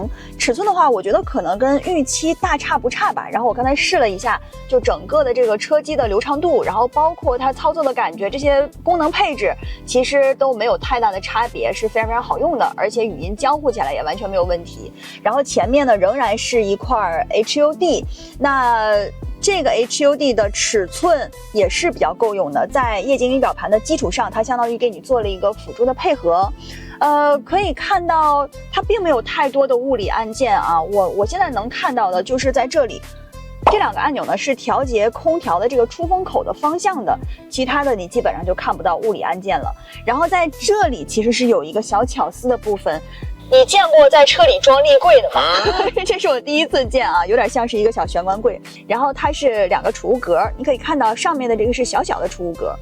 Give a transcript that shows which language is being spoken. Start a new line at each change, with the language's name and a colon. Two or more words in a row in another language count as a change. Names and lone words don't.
Chinese: 尺寸的話，我覺得可能跟預期大差不差吧。然後我剛才試了一下，就整個的這個車機的流暢度，然後包括它操作的感覺，這些功能配置其實都沒有太大的差別，是非常非常好用的，而且語音交互起來也完全沒有問題。然後前面呢仍然是一塊 HUD， 那這個 HUD 的尺寸也是比較夠用的，在液晶儀表盤的基礎上，它相當於給你做了一個輔助的配合。可以看到它並沒有太多的物理按鍵啊，我現在能看到的就是在這裡，這兩個按鈕呢是調節空調的這個出風口的方向的，其他的你基本上就看不到物理按鍵了。然後在這裡其實是有一個小巧思的部分。你見過在車裡裝立櫃的嗎？這是我第一次見啊，有點像是一個小玄關櫃，然後它是兩個儲物格，你可以看到上面的這個是小小的儲物格。